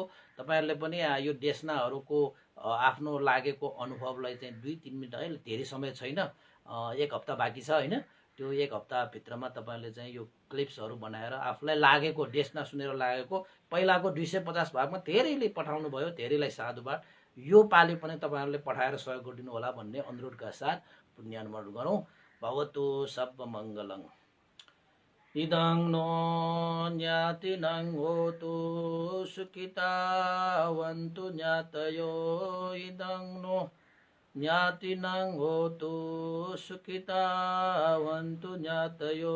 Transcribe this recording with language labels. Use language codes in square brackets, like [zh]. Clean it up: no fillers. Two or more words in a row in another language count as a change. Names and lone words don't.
[ne] तपाईहरुले पनि यो देशनाहरूको आफ्नो लागेको अनुभवलाई चाहिँ 2-3 मिनेट है, धेरै समय छैन, 1 हप्ता बाँकी छ हैन, त्यो एक हप्ताभित्रमा तपाईँले चाहिँ यो क्लिप्सहरू बनाएर आफूलाई लागेको डेस्ना सुनेर लागेको पहिलाको 250 भागमा धेरैले पठाउनु भयो, धेरैलाई साधुवाद। यो पालि पनि तपाईँहरूले पठाएर सहयोग गरिदिनु होला भन्ने अनुरोधका साथ पुण्यानुमोदन गरौँ। [pi] भवतु सर्वमङ्गलं। इदं नो ज्ञातिनं होतु सुखितावन्तु ज्ञातयो। इदं नो ज्ञातिनं होतु सुखितावन्तु ज्ञातयो।